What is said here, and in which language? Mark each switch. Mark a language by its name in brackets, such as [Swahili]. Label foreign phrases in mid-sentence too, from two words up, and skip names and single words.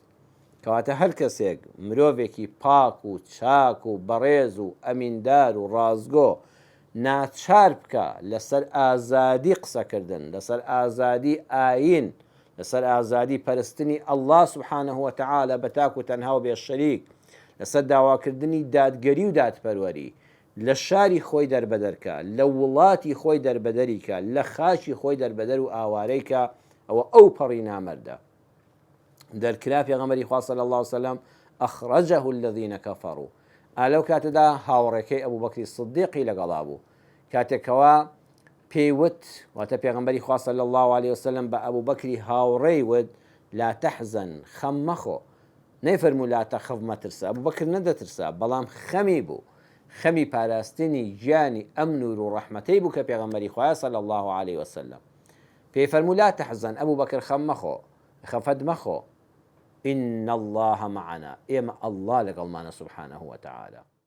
[Central Kurdish] کەواتە هەر کەسێک مرۆڤێکی پاک و چاک و بەڕێز و ئەمیندار و ڕازگۆ ناچار بکە لەسەر ئازادی قسەکردن، لەسەر ئازادی ئاین، لەسەر ئازادی پەرستنی ئەڵڵا [Arabic] سوبحانەه وتەعالە [Central Kurdish] بە تاک و تەنها و بێ شەریک، لەسەر داواکردنی دادگەری و دادپەروەری، لە شاری خۆی دەربەدەرکە، لە وڵاتی خۆی دەربەدەریکە، لە خاشی خۆی دەربەدەر و ئاوارەیکە، ئەوە ئەو پەڕی نامەردە. دەرکرا پێغەمبەری خوا [Arabic] صلی الله عليه وسلم أخرجه الذين كفروا. [Central Kurdish] ئالەو کاتەدا هاوڕێکەی ئەبوو بەکری سدیقی لەگەڵا بوو، کاتێکەوە پێیوت واتە پێغەمبەری خوا [Arabic] صلی الله عليه وسلم [Central Kurdish] بە ئەبوو بەکری هاوڕێی وت [Arabic] لا تحزن، [Central Kurdish] خەم مەخۆ، نەیفەرموو [Arabic] لا تەخف [Central Kurdish] مەترسە، ئەبوو بەکر نەدەترسا، بەڵام خەمی بوو، خەمی پاراستنی گیانی ئەمن و ڕەحمەتەی بوو کە پێغەمبەری خوایە [Arabic] صلی الله عليه وسلم [Central Kurdish] پێی فەرموو [Arabic] لا تحزن، [Central Kurdish] ئەبوو بەکر خەم مەخۆ، خەفەت مەخۆ، [Arabic] إن الله معنا، إما الله لقلمانا سبحانه وتعالى.